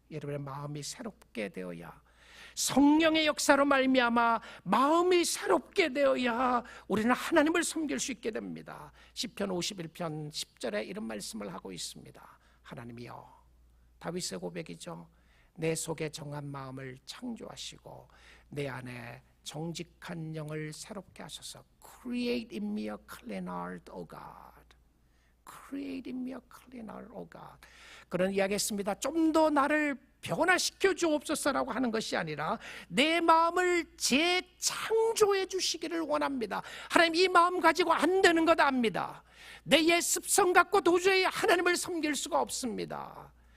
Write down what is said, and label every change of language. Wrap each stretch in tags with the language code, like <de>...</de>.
<ko>여러분의 마음이 새롭게 되어야, 성령의 역사로 말미암아 마음이 새롭게 되어야 우리는 하나님을 섬길 수 있게 됩니다. 시편 51편 10절에 이런 말씀을 하고 있습니다. 하나님이여, 다윗의 고백이죠. 내 속에 정한 마음을 창조하시고 내 안에 정직한 영을 새롭게 하소서.</ko> <en>Create in me a clean heart, O God. Create in me a clean heart, O God.</en> <ko>그런 이야기했습니다. 좀 더 나를 변화시켜 주옵소서라고 하는 것이 아니라 내 마음을 재창조해 주시기를 원합니다. 하나님, 이 마음 가지고 안 되는 것 압니다. 내 옛 습성 갖고 도저히 하나님을 섬길 수가 없습니다.</ko>